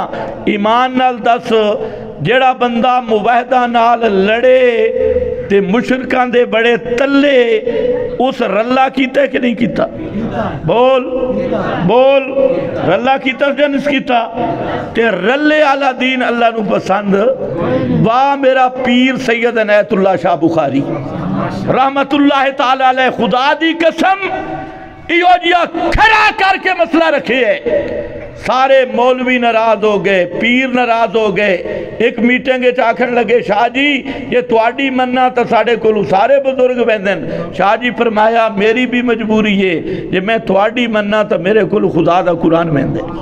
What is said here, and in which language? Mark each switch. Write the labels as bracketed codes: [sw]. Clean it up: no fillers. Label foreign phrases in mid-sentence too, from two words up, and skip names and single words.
[pa] ایمان نال دس، جہڑا بندہ موحداں نال لڑے تے مشرکاں دے بڑے تلے، اس رلا کیتا کہ نہیں کیتا? بول بول، رلا کیتا یا نہیں کیتا? تے رلے آلا دین اللہ نوں پسند۔ واہ میرا پیر سید عنایت اللہ شاہ بخاری رحمۃ اللہ تعالیٰ علیہ, خدا دی قسم ایہو جیہا کھڑا کر کے مسئلہ رکھے ہے. سارے مولوی ناراض ہو گئے، پیر ناراض ہو گئے. اک میٹنگ آکھن لگے شاہ جی ایہہ تہاڈی منّاں تو ساڈے کول سارے بزرگ بہن. شاہ جی فرمایا میری وی مجبوری ہے، جے میں تہاڈی منّاں تو میرے کول خدا دا قرآن بہن.